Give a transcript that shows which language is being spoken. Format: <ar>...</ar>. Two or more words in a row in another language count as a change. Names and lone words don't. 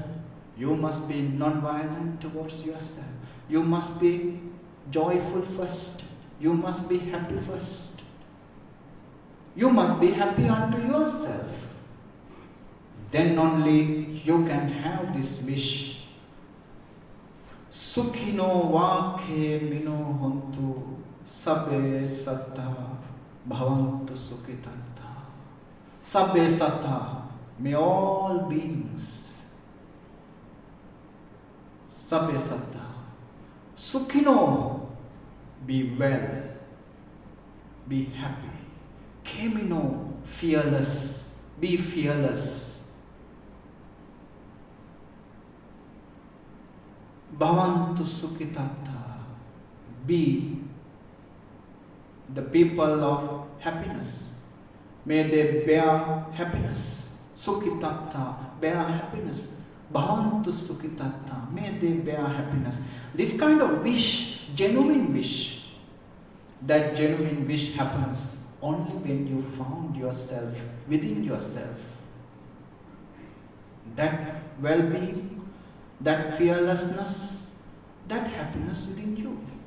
<en>You must be non-violent towards yourself. You must be joyful first. You must be happy first. You must be happy unto yourself. Then only you can have this wish.</en> <pi>Sukhino vakhe mino hontu sabbe sattha bhavantu sukhitanta. Sabbe sattha,</pi> <en>may all beings,</en> <pi>sabbe sattha, sukhino,</pi> <en>be well, be happy. Kemino, fearless. Be fearless.</en> <pi>Bhavantu sukhitatta.</pi> <en>Be the people of happiness. May they bear happiness. Sukhitatta, bear happiness.</en> <pi>Bhavantu sukhitatta,</pi> <en>may they bear happiness. This kind of wish, genuine wish, that genuine wish happens only when you found yourself within yourself. That well-being, that fearlessness, that happiness within you.</en>